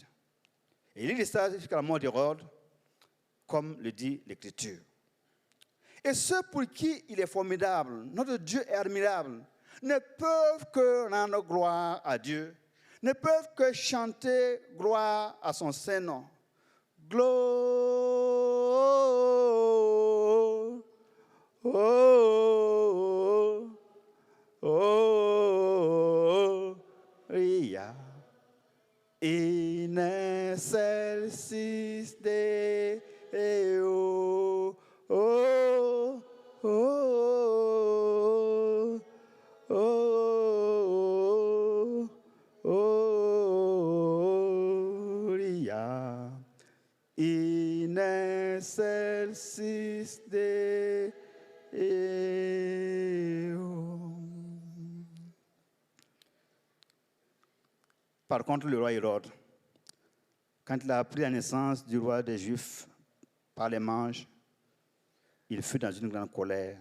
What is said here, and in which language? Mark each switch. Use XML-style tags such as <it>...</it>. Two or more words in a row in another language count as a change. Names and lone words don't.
<fr>Et il y resta jusqu'à la mort d'Hérode, comme le dit l'Écriture. Et ceux pour qui il est formidable, notre Dieu est admirable, ne peuvent que rendre gloire à Dieu, ne peuvent que chanter gloire à son Saint-Nom.</fr> <la>Gloria in excelsis Deo. Gloria in excelsis Deo.</la> <fr>Par contre, le roi Hérode, quand il a appris la naissance du roi des Juifs par les manges, il fut dans une grande colère.</fr>